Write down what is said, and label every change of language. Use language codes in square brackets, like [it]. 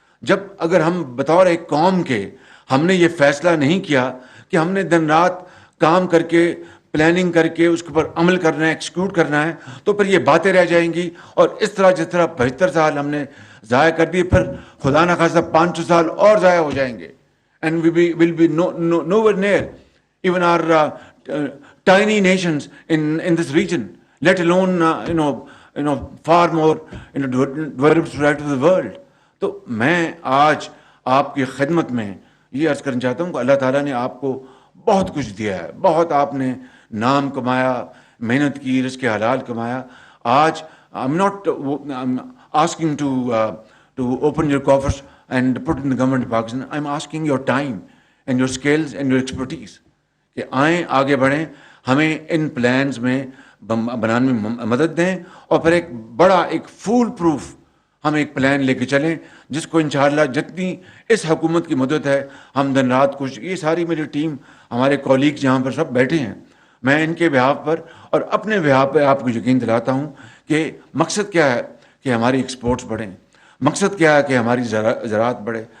[ur] جب اگر ہم بطور ایک قوم کے ہم نے یہ فیصلہ نہیں کیا کہ ہم نے دن رات کام کر کے پلاننگ کر کے اس کے اوپر عمل کرنا ہے, ایکسیکیوٹ کرنا ہے, تو پھر یہ باتیں رہ جائیں گی. اور اس طرح جس طرح 75 سال ہم نے ضائع کر دیے, پھر خدا نہ خواستہ 500 سال اور ضائع ہو جائیں گے. [en] And we will be nowhere near even our tiny nations in this region, let alone far more developed society of the world. [ur] تو میں آج آپ کی خدمت میں یہ عرض کرنا چاہتا ہوں کہ اللہ تعالیٰ نے آپ کو بہت کچھ دیا ہے, بہت آپ نے نام کمایا, محنت کی, رزق حلال کمایا. آج [en] I'm not asking to open your coffers and put in the government of Pakistan. I'm asking your time and your skills and your expertise [ur] کہ آئیں, آگے بڑھیں, ہمیں ان پلانز میں بنانے میں مدد دیں, اور پھر ایک بڑا ایک فول پروف ہم ایک پلان لے کے چلیں جس کو انشاءاللہ جتنی اس حکومت کی مدد ہے ہم دن رات کچھ, یہ ساری میری ٹیم, ہمارے کولیگز جہاں پر سب بیٹھے ہیں, میں ان کے بہاف پر اور اپنے بہاف پہ آپ کو یقین دلاتا ہوں کہ مقصد کیا ہے کہ ہماری ایکسپورٹس بڑھیں, مقصد کیا ہے کہ ہماری زراعت بڑھے.